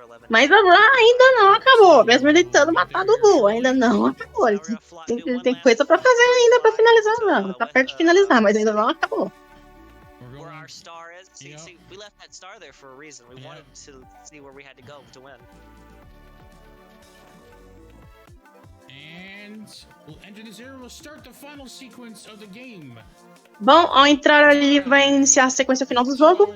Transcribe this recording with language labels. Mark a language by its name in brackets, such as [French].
[Portuguese] Mas agora ainda não acabou. Mesmo ele tentando matar o Buu, ainda não acabou. Ele tem coisa pra fazer ainda pra finalizar. Não, tá perto de finalizar, mas ainda não acabou. [English] Our star is. See, we left that star there for a reason. We wanted to see where we had to go to win. And we'll enter this area. We'll start the final sequence of the game. [Portuguese] Bom, ao entrar ali vai iniciar a sequência final do jogo.